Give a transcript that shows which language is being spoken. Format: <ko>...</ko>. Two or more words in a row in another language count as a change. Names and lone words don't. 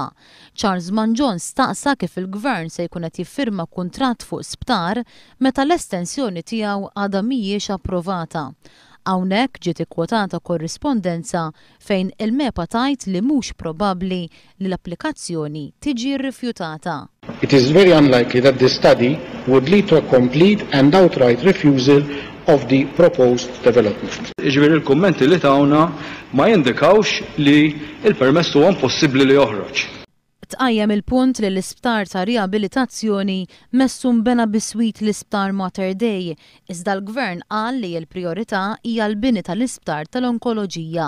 <mt>Charles Manjon staqsa kif il-Gvern se jkun qed jiffirma kuntratt fuq sptar meta l-estensjoni tiegħu għadha mhijiex approvata. Hawnhekk ġiet ikkwotata korrispondenza fejn il-MEPA tajt li mhux probabbli li l-applikazzjoni tiġi rrifjutata.</mt> <en>It is very unlikely that this study would lead to a complete and outright refusal of the proposed development.</en> <mt>Ġifieri l-kummenti li tawna ma jindikawx li il-permess huwa impossibbli li joħroġ. Tqajjem il-punt li l-isptar ta' riabilitazzjoni messu mbena biswit l-Isptar Mater Dei, iżda l-Gvern qal li l-priorità hija l-bini tal-isptar tal-onkoloġija.</mt>